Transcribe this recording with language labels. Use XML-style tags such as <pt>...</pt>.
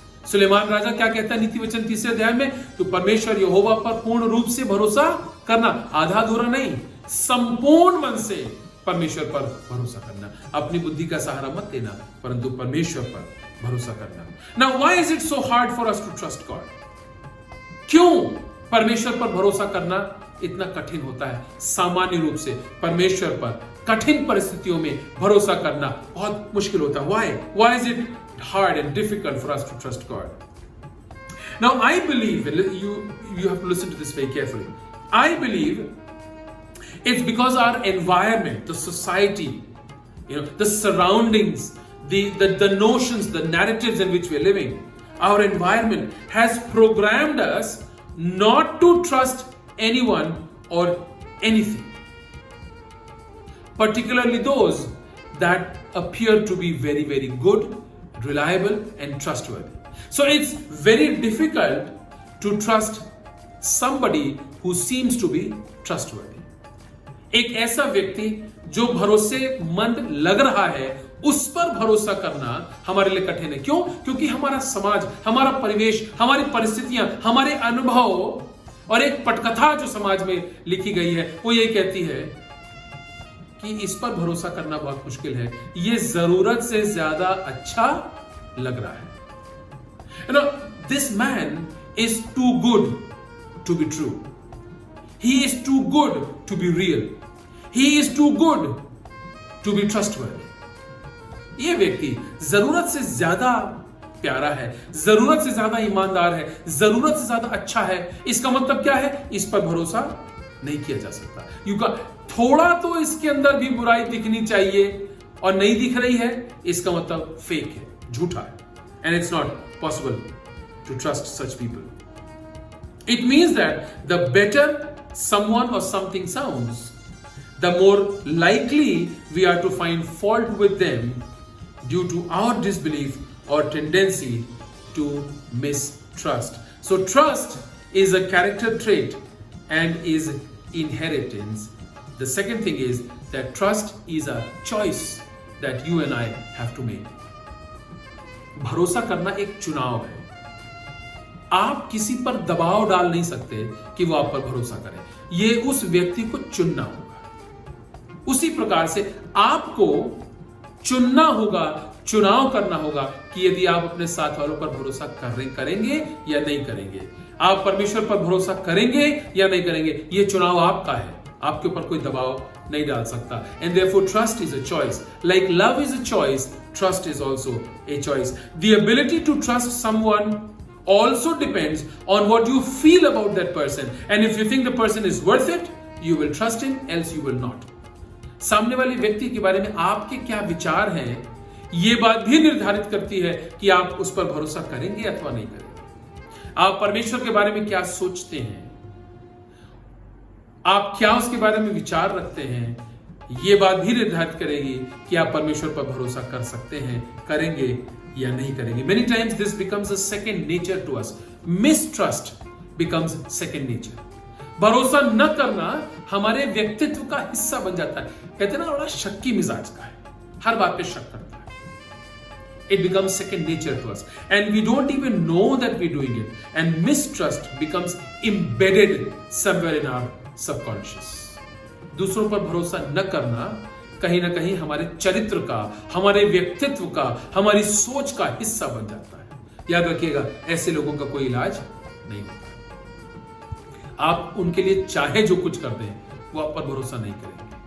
<hi>सुलेमान राजा क्या कहता है नीति वचन 3 अध्याय में? तो परमेश्वर यहोवा पर पूर्ण रूप से भरोसा करना, आधा अधूरा नहीं, संपूर्ण मन से परमेश्वर पर भरोसा करना। अपनी बुद्धि का सहारा मत लेना, परंतु परमेश्वर पर भरोसा करना।</hi> <en>Now, why is it so hard for us to trust God?</en> <hi>क्यों परमेश्वर पर भरोसा करना इतना कठिन होता है? सामान्य रूप से परमेश्वर पर कठिन परिस्थितियों में भरोसा करना बहुत मुश्किल होता है.</hi> <en>Why is it hard and difficult for us to trust God? Now I believe, you have to listen to this very carefully. I believe it's because our environment, the society, the surroundings, the notions, the narratives in which we're living, our environment has programmed us not to trust anyone or anything, particularly those that appear to be very, very good, reliable and trustworthy. So it's very difficult to trust somebody who seems to be trustworthy.</en> <hi>एक ऐसा व्यक्ति जो भरोसेमंद लग रहा है, उस पर भरोसा करना हमारे लिए कठिन है. क्यों? क्योंकि हमारा समाज, हमारा परिवेश, हमारी परिस्थितियां, हमारे अनुभव और एक पटकथा जो समाज में लिखी गई है, वो ये कहती है कि इस पर भरोसा करना बहुत मुश्किल है, ये जरूरत से ज्यादा अच्छा लग रहा है.</hi> <en>This man is too good to be true. He is too good to be real. He is too good to be trustworthy.</en> <hi>ये व्यक्ति जरूरत से ज्यादा प्यारा है, जरूरत से ज्यादा ईमानदार है, जरूरत से ज्यादा अच्छा है. इसका मतलब क्या है? इस पर भरोसा नहीं किया जा सकता. थोड़ा तो इसके अंदर भी बुराई दिखनी चाहिए और नहीं दिख रही है, इसका मतलब फेक है, झूठा है.</hi> <en>And it's not possible to trust such people. It means that the better someone or something sounds, the more likely we are to find fault with them due to our disbelief or tendency to mistrust. So trust is a character trait and is inheritance. The second thing is that trust is a choice that you and I have to make.</en> <hi>भरोसा करना एक चुनाव है. आप किसी पर दबाव डाल नहीं सकते कि वो आप पर भरोसा करे. ये उस व्यक्ति को चुनना होगा. उसी प्रकार से आपको चुनना होगा, चुनाव करना होगा कि यदि आप अपने साथ वालों पर भरोसा करेंगे या नहीं करेंगे. आप परमेश्वर पर भरोसा करेंगे या नहीं करेंगे, ये चुनाव आपका है. आपके ऊपर कोई दबाव नहीं डाल सकता.</hi> <en>And therefore trust is a choice. Like love is a choice, trust is also a choice. The ability to trust someone also depends on what you feel about that person. And if you think the person is worth it, you will trust him, else you will not.</en> <hi>सामने वाले व्यक्ति के बारे में आपके क्या विचार हैं, ये बात भी निर्धारित करती है कि आप उस पर भरोसा करेंगे अथवा नहीं करेंगे. आप परमेश्वर के बारे में क्या सोचते हैं, आप क्या उसके बारे में विचार रखते हैं, ये बात भी निर्धारित करेगी कि आप परमेश्वर पर भरोसा कर सकते हैं, करेंगे या नहीं करेंगे.</hi> <en>Many times this becomes a second nature to us. Mistrust becomes second nature.</en> <hi>भरोसा न करना हमारे व्यक्तित्व का हिस्सा बन जाता है. कहते हैं ना, बड़ा शक्की मिजाज का है, हर बात पे शक करता है.</hi> <en>It becomes second nature to us and we don't even know that we're doing it. And mistrust becomes embedded somewhere in our subconscious.</en> <hi>दूसरों पर भरोसा न करना कहीं ना कहीं हमारे चरित्र का, हमारे व्यक्तित्व का, हमारी सोच का हिस्सा बन जाता है. याद रखिएगा, ऐसे लोगों का कोई इलाज नहीं होता. आप उनके लिए चाहे जो कुछ कर दें, वो आप पर भरोसा नहीं करेंगे.</hi>